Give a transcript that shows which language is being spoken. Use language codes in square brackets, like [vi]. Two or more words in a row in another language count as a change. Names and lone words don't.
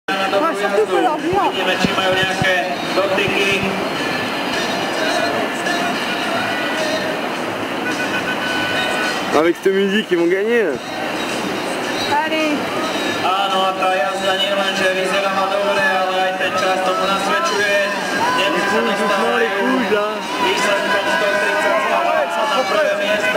[sk] Na dobrú jazdu. Vidíme, či majú nejaké dotyky. [fr] Avec cette musique, ils vont gagner. Allez. [sk] Áno, a tá jazda nie len, že vyzerá ma dobre, ale aj ten čas tomu nasvedčuje. Nemci sa dostávajú výsledkom 130 na prvé miesto.